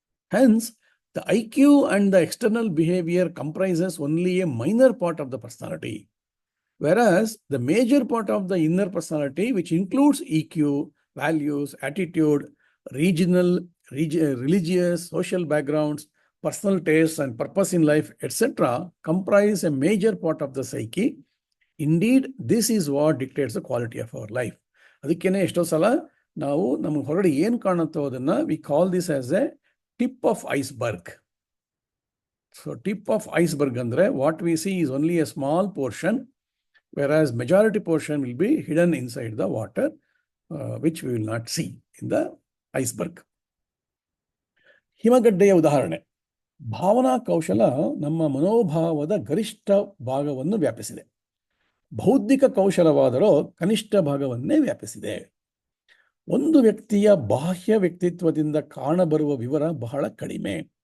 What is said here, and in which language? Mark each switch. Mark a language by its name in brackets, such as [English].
[English] Hence, the IQ and the external behavior comprises only a minor part of the personality, whereas the major part of the inner personality, which includes EQ, values, attitude, regional, religious, social backgrounds, personal tastes, and purpose in life, etc., comprise a major part of the psyche. Indeed, this is what dictates the quality of our life. [Kannada] ಅದಕ್ಕೇನೆ ಎಷ್ಟೋ ಸಲ ನಾವು ನಮಗೆ ಹೊರಗಡೆ ಏನು ಕಾಣುತ್ತೋ ಅದನ್ನು [English] We call this as a tip of iceberg. So tip of iceberg ಅಂದರೆ what we see is only a small portion, whereas majority portion will be hidden inside the water, which we will not see in the iceberg. [Kannada] ಹಿಮಗಡ್ಡೆಯ ಉದಾಹರಣೆ. ಭಾವನಾ ಕೌಶಲ ನಮ್ಮ ಮನೋಭಾವದ ಗರಿಷ್ಠ ಭಾಗವನ್ನು ವ್ಯಾಪಿಸಿದೆ. ಬೌದ್ಧಿಕ ಕೌಶಲವಾದರೂ ಕನಿಷ್ಠ ಭಾಗವನ್ನೇ ವ್ಯಾಪಿಸಿದೆ. ಒಂದು ವ್ಯಕ್ತಿಯ ಬಾಹ್ಯ ವ್ಯಕ್ತಿತ್ವದಿಂದ ಕಾಣಬರುವ ವಿವರ ಬಹಳ ಕಡಿಮೆ.